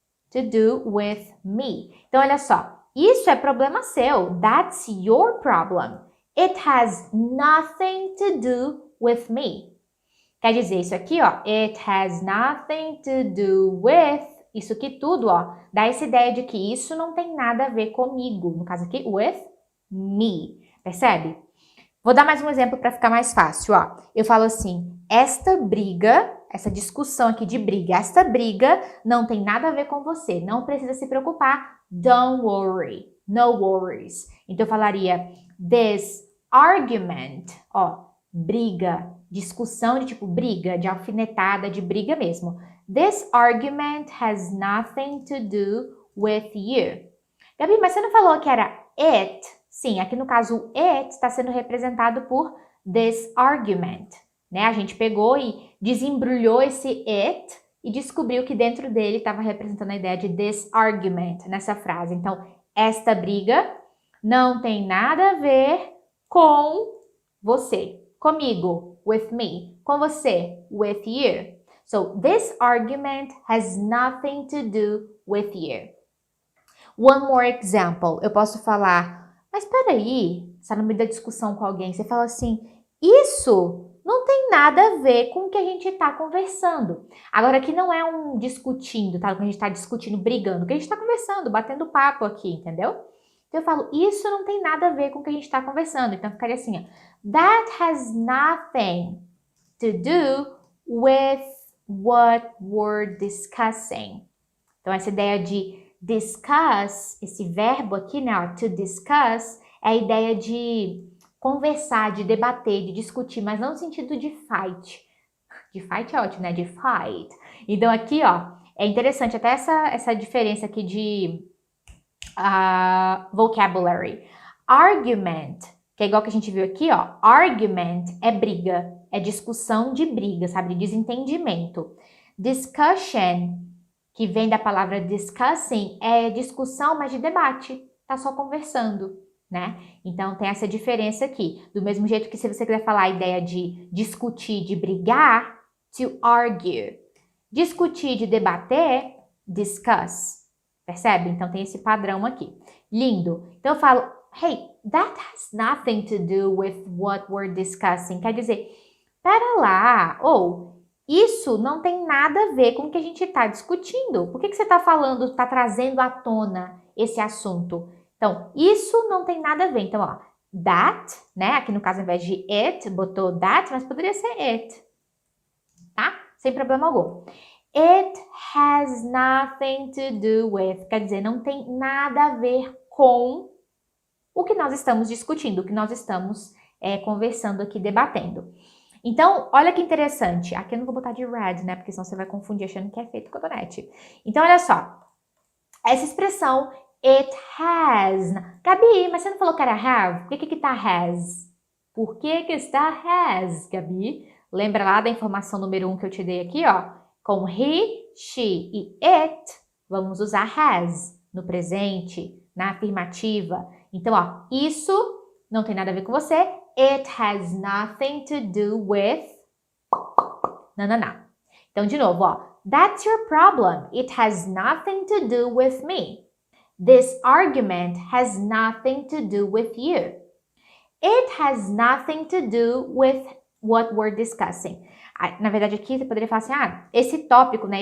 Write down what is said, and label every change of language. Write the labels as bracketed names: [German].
[English] To do with me. [Portuguese] Então, olha só. Isso é problema seu. [English] That's your problem. It has nothing to do with me. [Portuguese] Quer dizer, isso aqui, ó. [English] It has nothing to do with. [Portuguese] Isso aqui tudo, ó. Dá essa ideia de que isso não tem nada a ver comigo. No caso aqui, [English] with me. [Portuguese] Percebe? Vou dar mais um exemplo para ficar mais fácil, ó. Eu falo assim, esta briga, essa discussão aqui de briga, esta briga não tem nada a ver com você. Não precisa se preocupar. [English] Don't worry. No worries. [Portuguese] Então, eu falaria, [English] this argument, [Portuguese] ó, briga, discussão de tipo briga, de alfinetada, de briga mesmo. [English] This argument has nothing to do with you. [Portuguese] Gabi, mas você não falou que era it? Sim, aqui no caso o it está sendo representado por [English] this argument, [Portuguese] né? A gente pegou e desembrulhou esse it e descobriu que dentro dele estava representando a ideia de [English] this argument [Portuguese] nessa frase. Então, esta briga não tem nada a ver com você, comigo, [English] with me, [Portuguese] com você, [English] with you. So, this argument has nothing to do with you. One more example. [Portuguese] Eu posso falar, mas peraí, está no meio da discussão com alguém, você fala assim, isso não tem nada a ver com o que a gente está conversando. Agora, aqui não é um discutindo, tá? Que a gente está discutindo, brigando, que a gente está conversando, batendo papo aqui, entendeu? Então, eu falo, isso não tem nada a ver com o que a gente está conversando. Então, ficaria assim, ó, [English] that has nothing to do with what we're discussing. [Portuguese] Então, essa ideia de discuss, esse verbo aqui, né, ó, to discuss, é a ideia de conversar, de debater, de discutir, mas não no sentido de fight. De fight é ótimo, né? De fight. Então, aqui, ó, é interessante até essa diferença aqui de vocabulary. Argument, que é igual que a gente viu aqui, ó. Argument é briga, é discussão de briga, sabe? De desentendimento. Discussion, que vem da palavra discussing, é discussão, mas de debate. Tá só conversando, né? Então, tem essa diferença aqui. Do mesmo jeito que se você quiser falar a ideia de discutir, de brigar, to argue. Discutir, de debater, discuss. Percebe? Então, tem esse padrão aqui. Lindo. Então, eu falo, [English] hey, that has nothing to do with what we're discussing. [Portuguese] Quer dizer, pera lá, ou isso não tem nada a ver com o que a gente está discutindo. Por que você está falando, está trazendo à tona esse assunto? Então, isso não tem nada a ver. Então, ó, that, né? Aqui no caso, ao invés de it, botou that, mas poderia ser it. Tá? Sem problema algum. [English] It has nothing to do with. [Portuguese] Quer dizer, não tem nada a ver com o que nós estamos discutindo, o que nós estamos conversando aqui, debatendo. Então, olha que interessante. Aqui eu não vou botar de red, né? Porque senão você vai confundir achando que é feito cotonete. Então, olha só. Essa expressão, [English] it has. [Portuguese] Gabi, mas você não falou que era have? Por que tá has? Por que está has, Gabi? Lembra lá da informação número 1 que eu te dei aqui, ó? Com he, she e it, vamos usar has no presente, na afirmativa. Então, ó, isso não tem nada a ver com você. [English] It has nothing to do with... [Portuguese] Não. Então, de novo, ó. [English] That's your problem. It has nothing to do with me. This argument has nothing to do with you. It has nothing to do with what we're discussing. [Portuguese] Na verdade, aqui você poderia falar assim, esse tópico, né?